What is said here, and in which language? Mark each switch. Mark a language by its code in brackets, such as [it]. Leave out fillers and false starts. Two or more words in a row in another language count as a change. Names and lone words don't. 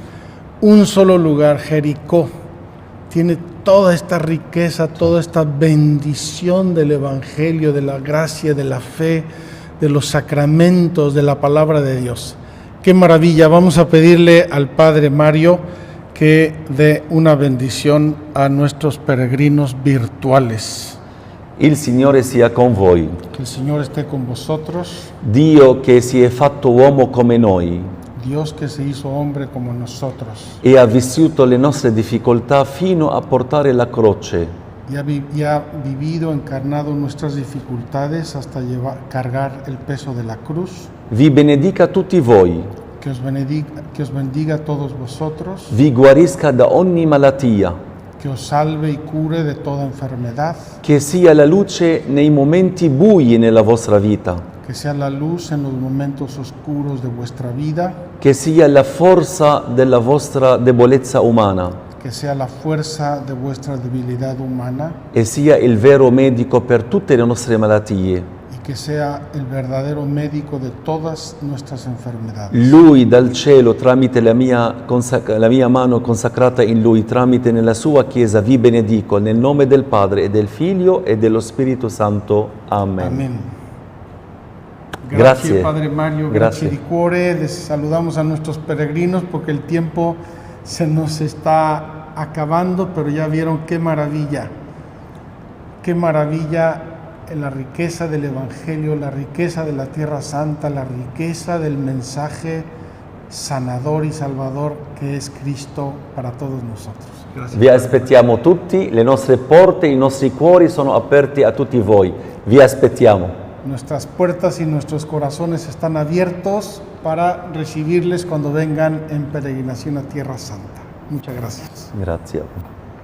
[es] Un solo lugar, Jericó, tiene toda esta riqueza, toda esta bendición del Evangelio, de la gracia, de la fe, de los sacramentos, de la palabra de Dios. Qué maravilla. Vamos a pedirle al Padre Mario que dé una bendición a nuestros peregrinos virtuales. [it] Il Signore sia con voi. [es] Que el Señor esté con vosotros. [it] Dio che si è fatto uomo come noi [es] Dios que se hizo hombre como nosotros [it] e ha vissuto le nostre difficoltà fino a portare la croce. [es] y ha vivido, encarnado nuestras dificultades hasta cargar el peso de la cruz. [it] Vi benedica tutti voi, [es] Que os bendiga a todos vosotros, [it] vi guarisca da ogni malattia, [es] que os salve y cure de toda enfermedad, [it] che sia la luce nei momenti bui nella vostra vita, [es] que sea la luz en los momentos oscuros de vuestra vida, [it] che sia la forza della vostra debolezza umana [es] que sea la fuerza de vuestra debilidad humana [it] e sia il vero medico per tutte le nostre malattie. [es] y que sea el verdadero médico de todas nuestras enfermedades. [it] Lui dal cielo, tramite la mia mano consacrata in Lui, tramite nella sua Chiesa, vi benedico nel nome del Padre e del Figlio e dello Spirito Santo. Amen. [es] Amén. Gracias, Padre Mario. Gracias. [it] Grazie di cuore. [es] Les saludamos a nuestros peregrinos porque el tiempo se nos está acabando, pero ya vieron qué maravilla la riqueza del Evangelio, la riqueza de la Tierra Santa, la riqueza del mensaje sanador y salvador que es Cristo para todos nosotros. Gracias. [it] Vi aspettiamo tutti, le nostre porte, i nostri cuori sono aperti a tutti voi. Vi aspettiamo. [es] Nuestras puertas y nuestros corazones están abiertos para recibirles cuando vengan en peregrinación a Tierra Santa. Muchas gracias. [it] Grazie.